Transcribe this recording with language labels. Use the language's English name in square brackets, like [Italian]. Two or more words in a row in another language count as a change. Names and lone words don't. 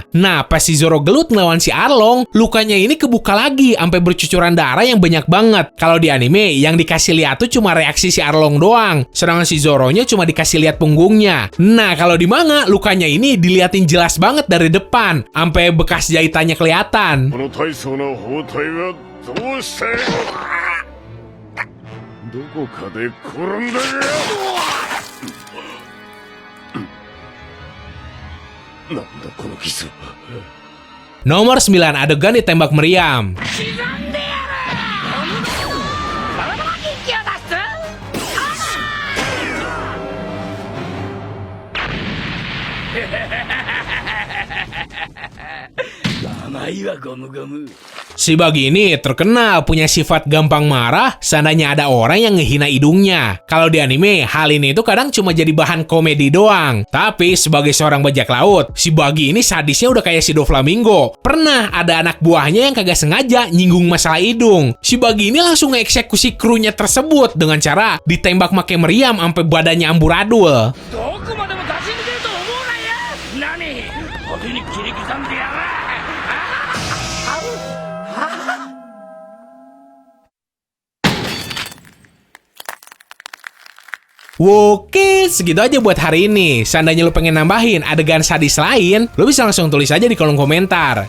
[Indonesian] Nah, pas si Zoro gelut ngelawan si Arlong, lukanya ini kebuka lagi sampai bercucuran darah yang banyak banget. Kalau di anime, yang dikasih lihat tuh cuma reaksi si Arlong doang, sedangkan si Zoronya cuma dikasih lihat punggungnya. Nah, kalau di manga, lukanya ini diliatin jelas banget dari depan, sampai bekas jahitannya kelihatan. [Japanese] この大層な包帯はどうして。どこかで転んだよ。なんだこの傷。 [Indonesian] Nomor 9 adegan ditembak meriam. [Japanese] 甘いわゴムゴム。 [Indonesian] Si Buggy ini terkenal punya sifat gampang marah seandainya ada orang yang ngehina hidungnya. Kalau di anime, hal ini tuh kadang cuma jadi bahan komedi doang. Tapi sebagai seorang bajak laut, si Buggy ini sadisnya udah kayak si Doflamingo. Pernah ada anak buahnya yang kagak sengaja nyinggung masalah hidung. Si Buggy ini langsung ngeeksekusi krunya tersebut dengan cara ditembak make meriam sampai badannya amburadul. [Japanese] どこまでも出し抜けると思うなよ。何？派手に切り刻んでやら。 [Indonesian] Oke, segitu aja buat hari ini. Seandainya lu pengen nambahin adegan sadis lain, lu bisa langsung tulis aja di kolom komentar.